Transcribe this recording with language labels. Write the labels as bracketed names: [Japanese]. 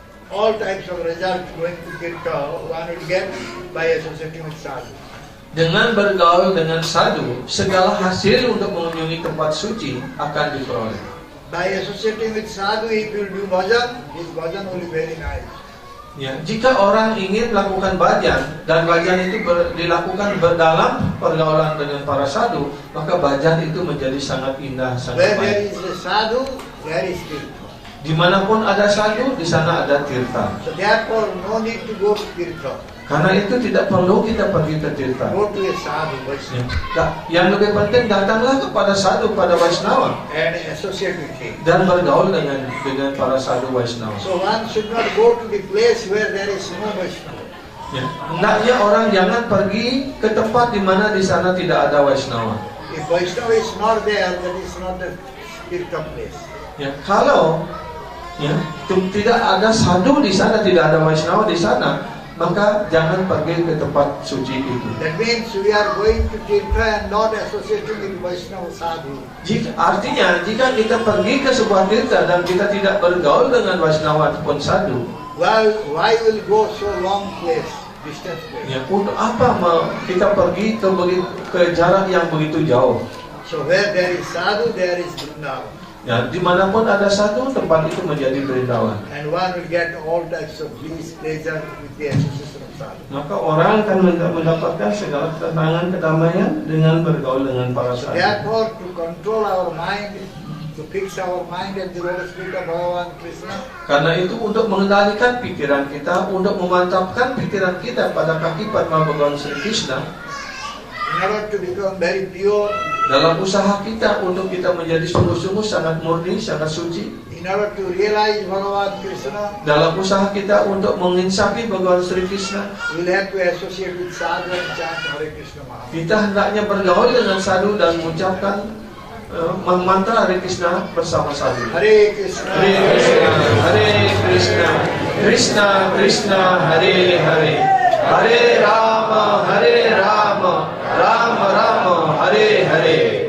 [English] all types of results going to Tirtha one will get by associating with sadhu. [Indonesian] Dengan bergaul dengan sadhu, segala hasil untuk mengunjungi tempat suci akan diperoleh. [English] By associating with sadhu, if you do bhajan, his bhajan will be very nice. [Indonesian] Jika orang ingin melakukan bhajan dan bhajan itu dilakukan dalam pergaulan dengan para sadhu, maka bhajan itu menjadi sangat indah, sangat [English] baik. Where there is a sadhu, there is tirtha. [Indonesian] Dimanapun ada sadhu, di sana ada tirtha. [English] So therefore, no need to go to tirtha. [Indonesian] Karena itu tidak perlu kita pergi ke tirtha. [English] Go to a sadhu, Vaishnava. [Indonesian] Yang lebih penting datanglah kepada sadhu, pada Vaishnava, [English] and associate with him. [Indonesian] Dan bergaul dengan para sadhu Vaishnava. [English] So one should not go to the place where there is no Vaishnava. [Indonesian] Hendaknya orang jangan pergi ke tempat di mana di sana tidak ada Vaishnava. [English] If Vaishnava is not there, that is not a tirtha place. [Indonesian] Kalau tidak ada sadhu di sana, tidak ada Vaishnava di sana, maka jangan pergi ke tempat suci itu. [English] That means we are going to tirtha and not associating with Vaishnava sadhu. [Indonesian] Artinya, jika kita pergi ke sebuah tirtha dan kita tidak bergaul dengan Vaishnava ataupun sadhu, [English] why will go so long place, distance place? [Indonesian] Untuk apa kita pergi ke jarak yang begitu jauh? [English] So where there is sadhu, there is Vrindavan. [Indonesian] Dimanapun ada sadhu, tempat itu menjadi Vrindavan. [English] And one will get all types of bliss, pleasure with the association of sadhu. [Indonesian] Maka orang akan mendapatkan segala ketenangan, kedamaian dengan bergaul dengan para sadhu. [English] Therefore, to control our mind, to fix our mind at the lotus feet of Bhagavan Krishna. [Indonesian] Karena itu untuk mengendalikan pikiran kita, untuk memantapkan pikiran kita pada kaki Padma Bhagavan Sri Krishna, [English] in order to become very pure, [Indonesian] dalam usaha kita untuk kita menjadi sungguh-sungguh sangat murni, sangat suci, [English] in order to realize Bhagavan Krishna, [Indonesian] dalam usaha kita untuk menginsafi Bhagavan Sri Krishna, [English] we will have to associate with sadhu and chant Hare Krishna Maha. [Indonesian] kita hendaknya bergaul dengan sadhu dan mengucapkan mantra Hare Krishna bersama sadhu. [Sanskrit] Hare Krishna, Hare Krishna, Hare Krishna, Krishna Krishna, Hare Hare, Hare Rama, Hare Rama, Rama Rama, Hare Hare.